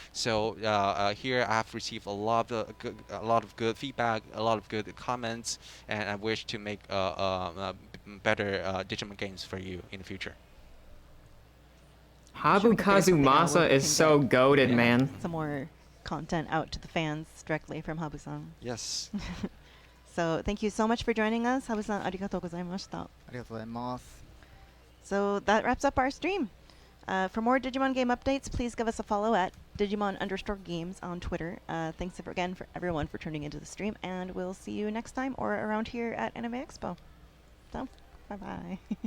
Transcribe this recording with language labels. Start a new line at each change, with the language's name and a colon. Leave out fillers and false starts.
English: So here I have received a lot of good feedback, a lot of good comments, and I wish to make better Digimon games for you in the future. Habu Kazumasa is so goated, man. Some more content out to the fans directly from Habu-san. Yes. So thank you so much for joining us.
Japanese: Habu-san, ありがとうございました。ありがとうございます。
English: So that wraps up our stream. For more Digimon game updates, please give us a follow at Digimon_games on Twitter. Thanks again for everyone for tuning into the stream, and we'll see you next time or around here at Anime Expo. So, bye-bye.